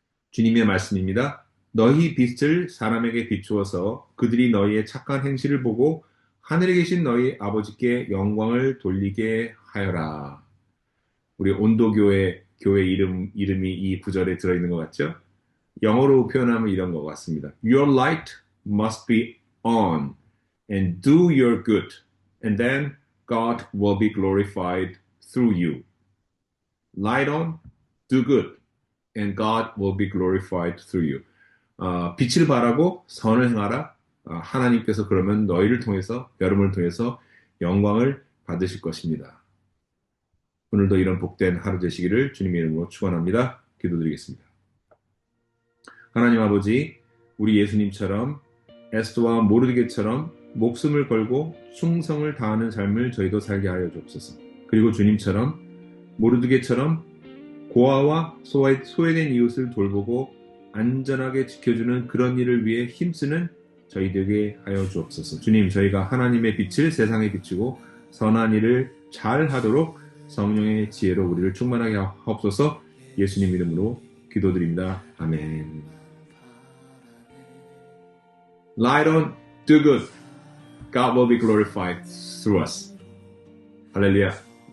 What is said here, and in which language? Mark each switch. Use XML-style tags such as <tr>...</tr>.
<ko>주님의 말씀입니다. 너희 빛을 사람에게 비추어서 그들이 너희의 착한 행실을 보고 하늘에 계신 너희 아버지께 영광을 돌리게 하여라. 우리 온도교회 이름이 이 구절에 들어있는 것 같죠? 영어로 표현하면 이런 것 같습니다.</ko> <en>Your light must be on and do your good, and then God will be glorified through you. Light on, do good, and God will be glorified through you.</en> <ko>빛을 발하고 선을 행하라. 하나님께서 그러면 여러분을 통해서 영광을 받으실 것입니다. 오늘도 이런 복된 하루 되시기를 주님의 이름으로 축원합니다. 기도드리겠습니다. 하나님 아버지, 우리 예수님처럼 에스더와 모르드게처럼 목숨을 걸고 충성을 다하는 삶을 저희도 살게 하여 주옵소서. 그리고 주님처럼 모르드게처럼 고아와 소외된 이웃을 돌보고 안전하게 지켜주는 그런 일을 위해 힘쓰는 저희 되게 하여 주옵소서. 주님, 저희가 하나님의 빛을 세상에 비추고 선한 일을 잘 하도록 성령의 지혜로 우리를 충만하게 하옵소서. 예수님 이름으로 기도드립니다. 아멘.</ko> <en>Light on, do good. God will be glorified through us. 할렐루야.</en>